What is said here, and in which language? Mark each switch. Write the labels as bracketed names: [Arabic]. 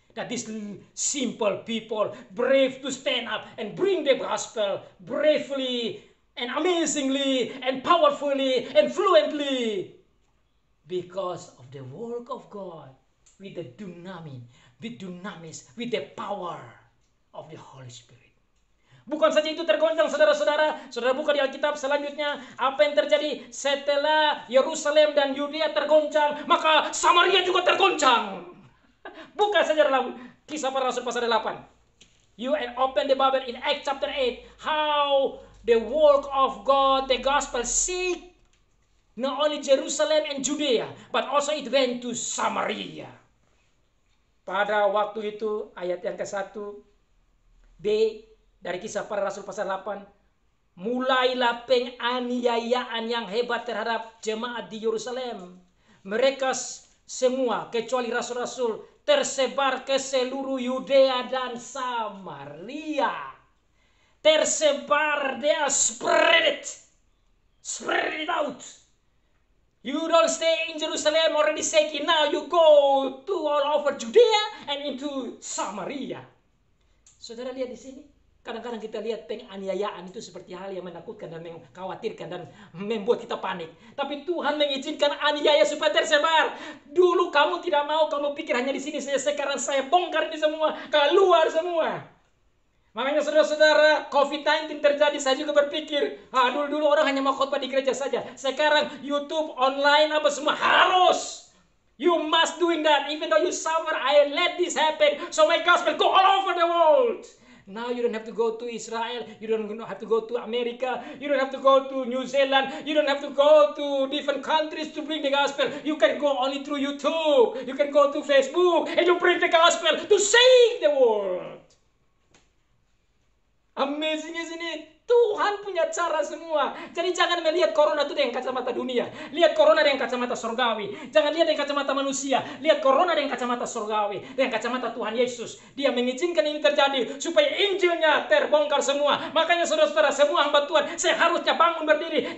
[English] That these simple people brave to stand up and bring the gospel bravely and amazingly and powerfully and fluently because of the work of God with the dunamis, with the power of the Holy Spirit. [Indonesian] Bukan saja itu tergoncang saudara-saudara. Saudara buka di Alkitab selanjutnya. Apa yang terjadi setelah Yerusalem dan Yudea tergoncang, maka Samaria juga tergoncang. Buka saja dalam Kisah Para Rasul pasal 8. [English] You open the Bible in Acts chapter 8. How the work of God, the gospel, seek not only Jerusalem and Judea, but also it went to Samaria. [Indonesian] Pada waktu itu, ayat yang ke-1 B dari Kisah Para Rasul pasal 8. Mulailah penganiayaan yang hebat terhadap jemaat di Yerusalem. Mereka semua, kecuali rasul-rasul, tersebar ke seluruh Yudea dan Samaria. Tersebar, [English] they are spread it out. You don't stay in Jerusalem already shaking. Now you go to all over Judea and into Samaria. [Indonesian] Saudara lihat di sini. Kadang-kadang kita lihat penganiayaan itu seperti hal yang menakutkan dan mengkhawatirkan dan membuat kita panik. Tapi Tuhan mengizinkan aniaya supaya tersebar. Dulu kamu tidak mau, kamu pikir hanya di sini saja. Sekarang saya bongkar ini semua, keluar semua. Makanya saudara-saudara, COVID-19 terjadi, saya juga berpikir, dulu orang hanya mau khotbah di gereja saja. Sekarang YouTube, online, apa semua harus. [English] You must doing that. Even though you suffer, I let this happen. So my gospel go all over the world. Now you don't have to go to Israel, you don't have to go to America, you don't have to go to New Zealand, you don't have to go to different countries to bring the gospel. You can go only through YouTube, you can go to Facebook, and you bring the gospel to save the world. Amazing, isn't it? [Indonesian] Tuhan punya cara semua. Jadi jangan melihat corona itu dengan kacamata dunia. Lihat corona dengan kacamata surgawi. Jangan lihat dengan kacamata manusia. Lihat corona dengan kacamata surgawi. Dengan kacamata Tuhan Yesus. Dia mengizinkan ini terjadi supaya Injilnya terbongkar semua. Makanya saudara-saudara, semua hamba Tuhan, saya harusnya bangun berdiri.